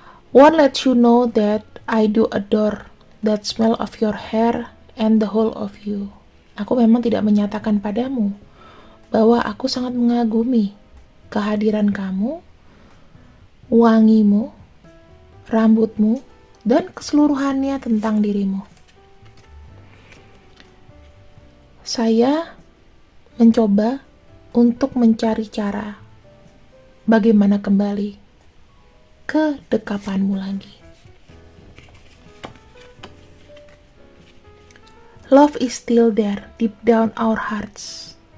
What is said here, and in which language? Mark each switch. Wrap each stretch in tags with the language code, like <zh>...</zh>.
<en>One lets you know that I do adore that smell of your hair and the whole of you.</en> <id>Aku memang tidak menyatakan padamu bahwa aku sangat mengagumi kehadiran kamu, wangimu, rambutmu, dan keseluruhannya tentang dirimu. Saya mencoba untuk mencari cara bagaimana kembali ke dekapanmu lagi.</id> <en>Love is still there deep down our hearts.</en>